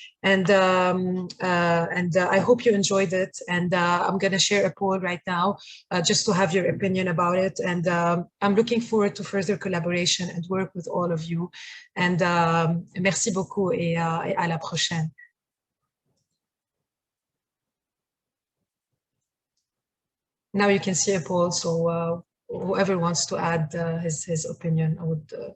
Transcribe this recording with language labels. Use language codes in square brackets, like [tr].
[en] And I hope you enjoyed it. And I'm going to share a poll right now just to have your opinion about it. And I'm looking forward to further collaboration and work with all of you. [fr] And merci beaucoup et à la prochaine. [en] Now you can see a poll, so whoever wants to add his opinion, I would